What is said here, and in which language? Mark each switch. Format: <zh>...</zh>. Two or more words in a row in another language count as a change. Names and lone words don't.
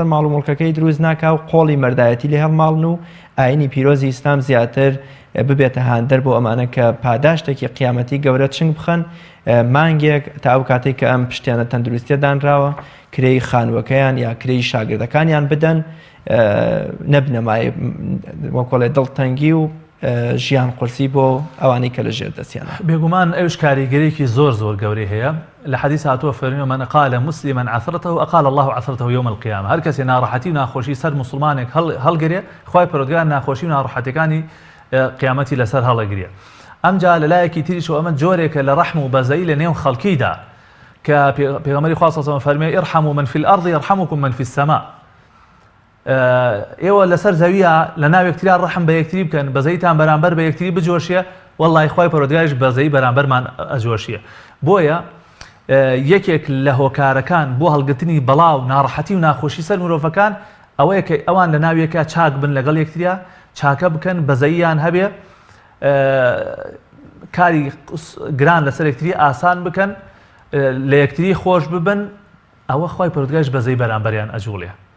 <ckb>ماڵ و مڵکەکەی دروست ناکا و قۆڵی مەردایەتی لێ هەڵماڵن و ئاینی پیرۆزی ئیسلام زیاتر ببێتە هاندەر بۆ ئەمانە کە پاداشتێکی قیامەتی گەورە چنگ بخەن مانگێک تا ئەو کاتێک کە ئەم پشتیانە تەندروستیە دانراوە کرێی خانووەکەیان یا کرێی شاگردەکانیان بدەن نەبنەمای وەکۆڵێ دڵتەنگی و ژیان قورسی بۆ ئەوانەی کە لە ژێر دەستیانە. بێگومان ئەوش کاریگەریەکی زۆر زۆر گەورەی هەیە لە حەدیث هاتووە فەرمیوە</ckb> <ar>من قال مسلما عثرته أقال الله عثرته يوم القيامة.</ar> <ckb>هەر کەسێ ناڕەحەتی و ناخۆشی سەر مسلمانێک هەڵگرێ خوای پەروەردگار ناخۆشی و ناڕەحەتەکانی قیامەتی لەسەر هەڵەگرێ. ئەمجا لە لایەکی تریشەوە ئەمە جۆرێکە لە ڕەحم و بەزەیی لە نێو خەڵکیدا کە پێغەمبەری خوا</ckb> <ar>صلی الله علیه</ar> <ckb>و فەرمێ</ckb> <ar>ارحموا من في الأرض يرحمكم من في السماء.</ar> <ckb>ئێوە لەسەر زەویە لە ناو یەکتریا ڕەحم بە یەکتری بکەن بەزەیتان بەرامبەر بە یەکتری بجۆشیە وەڵڵی خوای پەروەردگاریش بەزەی بەرامبەرمان ئەجۆشیە. بۆیە یەکێک لە هۆکارەکان بۆ هەڵگرتنی بەڵاو ناڕەحەتی و ناخۆشی سەر مرۆڤەکان ئەوەیە کە ئەوان لە ناو یەکە چاک بن لەگەڵ یەکتریا چاکە بکەن بەزەییان هەبێ کاری گران لەسەر یەکتری ئاسان بکەن لە یەکتری خۆش ببن ئەوە خوای پەروەردگاریش بەزەی بەرامبەریان ئەجوڵێ.</ckb>